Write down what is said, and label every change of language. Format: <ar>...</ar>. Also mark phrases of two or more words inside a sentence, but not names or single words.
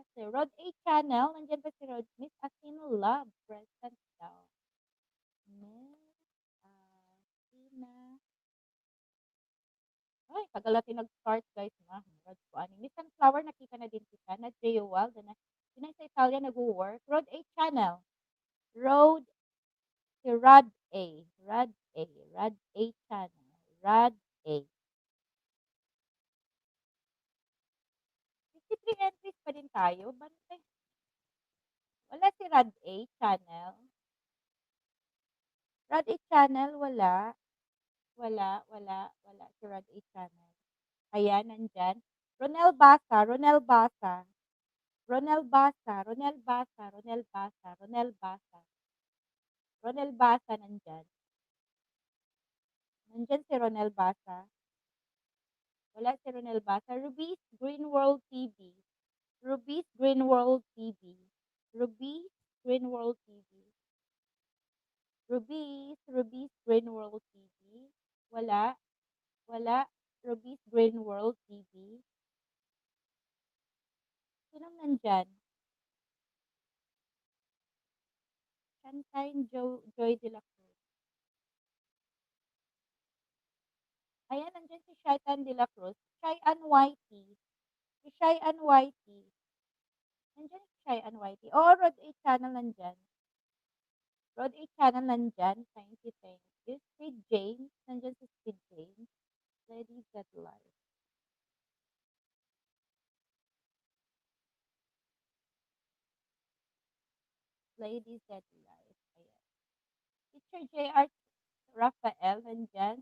<tl>Si Rod A Channel, nandyan pa si Rod. Miss Athena Love, present daw. Miss Athena. Ay, tagal natin nag-start guys na. Rod ko ani. Miss Sunflower, nakita na din kita. Na J.O.L. Na Pinay sa Italia nag-work. Rod A Channel. Road, si Rod A. Rod A. Rod A Channel. Rod A. 53 entries pa din tayo. Bante. Wala si Rod A Channel. Rod A Channel, wala. Wala. Si Rod A Channel. Ayan, nandyan. Ronel Basa, Ronel Basa. Ronel Basa, Ronel Basa, Ronel Basa, Ronel Basa. Ronel Basa nandyan. Nandyan si Ronel Basa. Wala si Ronel Basa. Ruby's Green World TV. Ruby's Green World TV. Ruby's Green World TV. Ruby's Green World TV. Wala. Ruby's Green World TV. Sinong nandyan? Sunshine Joy de la Cruz. Ayan, nandyan si Shaitan de la Cruz. Shaian Whitey. Si Shaian Whitey. Nandyan si Shaian Whitey. Oo, Rod A Channel nandyan. Rod A Channel nandyan.</tl> <en>Thank you.</en> <tl>Speed James. Nandyan si Speed James. Ladies That Life. Ladies That Life. Ayan. Teacher J.R. Rafael nandyan.</tl>